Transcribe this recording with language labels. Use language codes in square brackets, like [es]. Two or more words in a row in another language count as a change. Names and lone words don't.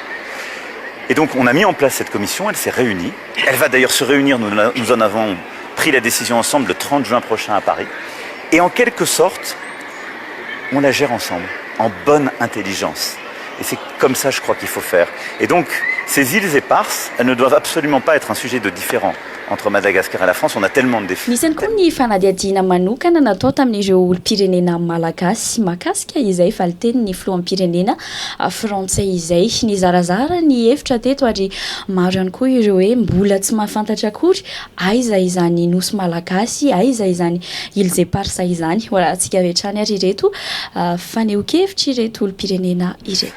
[fr] Et donc on a mis en place cette commission, elle s'est réunie, elle va d'ailleurs se réunir, nous en avons pris la décision ensemble le 30 juin prochain à Paris, et en quelque sorte, on la gère ensemble, en bonne intelligence. Et c'est comme ça, je crois, qu'il faut faire. Et donc, ces îles éparses, elles ne doivent absolument pas être un sujet de différent entre Madagascar et la France. On a tellement de défis. [mg] Nisany koa ny fanadihadiana manokana natao tamin'ireo olom-pirenena malagasy makasika izay valitenin'ny filoham-pirenena frantsay izay ny zarazara ny hevitra teto ary maro ihany koa ireo hoe mbola tsy mahafantatra akory aiza izany nosy malagasy aiza izany Îles Éparses izany voilà antsika avy hatrany ary ireto faneho-kevitra ireto olom-pirenena ireto.